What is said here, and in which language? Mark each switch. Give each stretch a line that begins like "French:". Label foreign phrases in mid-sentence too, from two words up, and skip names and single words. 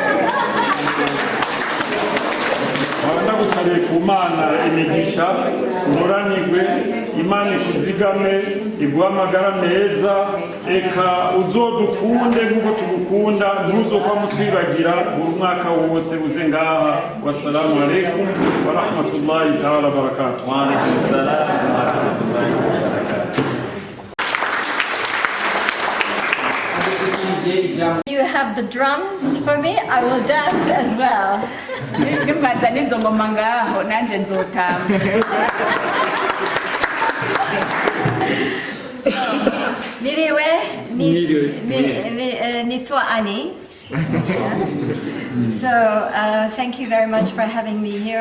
Rundi: Abanda gusabiye ku Mana imigisha, uburanirwe, Imana ikuzigame, iguha amagara meza. Eka uzodukunde nk'uko tugukunda, ntuzokwa mutwibagira buri mwaka wose uze ngaha.
Arabic: والسلام عليكم ورحمة الله تعالى وبركاته. وعليكم السلام ورحمة الله وبركاته.
English: You have the drums for me, I will dance as well. So thank you very much for having me here.